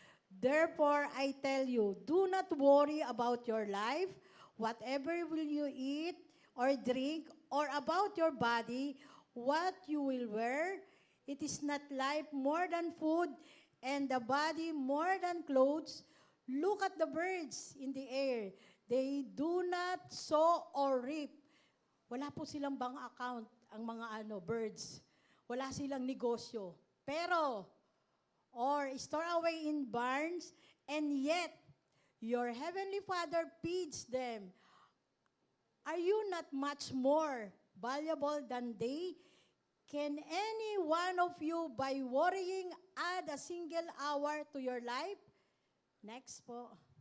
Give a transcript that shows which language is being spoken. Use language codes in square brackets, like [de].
[en] Therefore, I tell you, do not worry about your life, whatever will you eat or drink, or about your body, what you will wear. It is not life more than food, and the body more than clothes. Look at the birds in the air. They do not sow or reap. [tl] Wala po silang bank account, ang mga birds. Wala silang negosyo. [en] Pero, or store away in barns, and yet your heavenly Father feeds them. Are you not much more valuable than they? Can any one of you, by worrying, add a single hour to your life? Next po.